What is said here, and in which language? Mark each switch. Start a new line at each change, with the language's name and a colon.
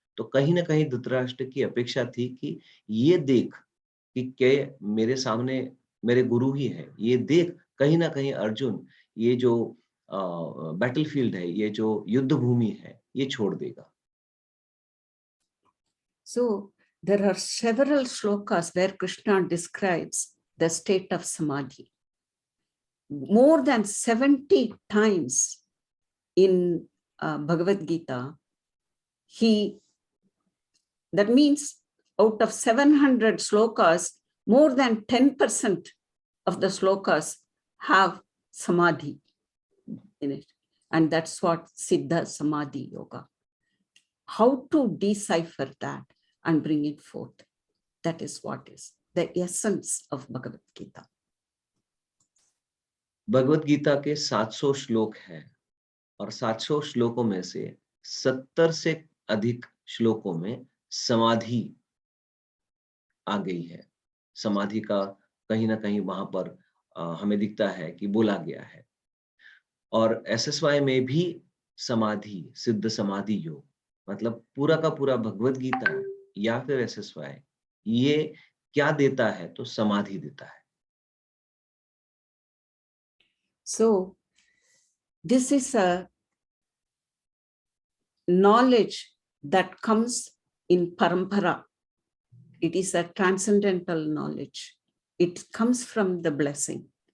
Hindi: तो कहीं न कहीं धृतराष्ट्र की अपेक्षा थी कि ये देख कि क्या मेरे सामने मेरे गुरु ही है, ये देख कहीं न कहीं अर्जुन ये जो बैटलफील्ड है, ये जो युद्ध भूमि है, ये छोड़ देगा।
English: So there are several shlokas where Krishna describes the state of samadhi. More than 70 times in Bhagavad-Gita, that means out of 700 shlokas, more than 10% of the shlokas have samadhi in it. And that's what Siddha Samadhi Yoga. How to decipher that and bring it forth, that is what is the essence of Bhagavad-Gita.
Hindi: Bhagavad Gita के 700 श्लोक हैं, और 700 श्लोकों में से 70 से अधिक श्लोकों में समाधि आ गई है। समाधि का कहीं न कहीं वहां पर हमें दिखता है कि बोला गया है। और एसएसवाई में भी समाधि, सिद्ध समाधि योग, मतलब पूरा का पूरा भगवद गीता या फिर एसएसवाई, ये क्या देता है? तो समाधि देता है।
English: So this is a knowledge that comes in parampara. It is a transcendental knowledge. It comes from the blessing.